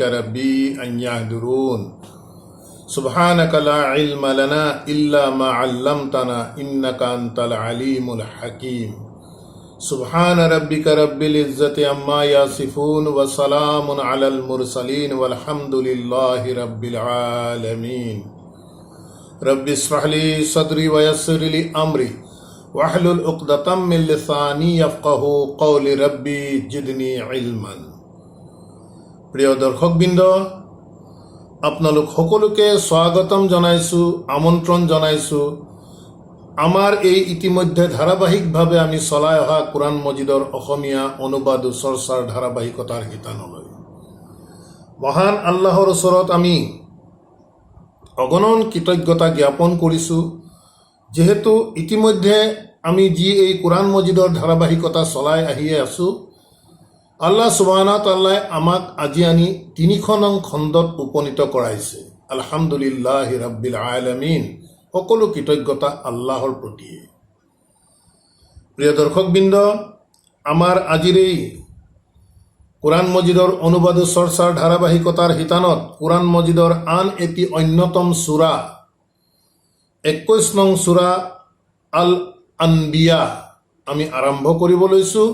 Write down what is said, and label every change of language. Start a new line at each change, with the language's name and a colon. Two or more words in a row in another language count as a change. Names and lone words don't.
Arabic: ربي أن يحضرون سبحانك لا علم لنا إلا ما علمتنا إنك أنت العليم الحكيم سبحان ربك رب العزة عما يصفون وسلام على المرسلين والحمد لله رب العالمين رب اشرح لي صدري ويسر لي أمري واحلل عقدة من لساني يفقهوا قولي ربي زدني علما.
Assamese: প্ৰিয় দৰ্শকবৃন্দ, আপোনালোক সকলোকে স্বাগতম জনাইছোঁ, আমন্ত্ৰণ জনাইছোঁ আমাৰ এই ইতিমধ্যে ধাৰাবাহিকভাৱে আমি চলাই অহা কোৰাণ মজিদৰ অসমীয়া অনুবাদ ও চৰ্চাৰ ধাৰাবাহিকতাৰ শিতানলৈ। মহান আল্লাহৰ ওচৰত আমি অগণন কৃতজ্ঞতা জ্ঞাপন কৰিছোঁ, যেহেতু ইতিমধ্যে আমি যি এই কোৰাণ মজিদৰ ধাৰাবাহিকতা চলাই আহিয়ে আছোঁ,
Arabic: الله سبحانه وتعالى
Assamese: আমাক আজি আনি ৩০০ নং খণ্ডত উপনীত কৰাইছে।
Arabic: الحمد لله رب العالمين.
Assamese: সকলো কৃতজ্ঞতা আল্লাহৰ প্ৰতিয়ে। প্ৰিয় দৰ্শকবৃন্দ, আমাৰ আজিৰ এই কোৰাণ মজিদৰ অনুবাদ ও চৰ্চাৰ ধাৰাবাহিকতাৰ শিতানত কোৰাণ মজিদৰ আন এটি অন্যতম সূৰা ২১ নং সূৰা আল আনবিয়া আমি আৰম্ভ কৰিব লৈছোঁ।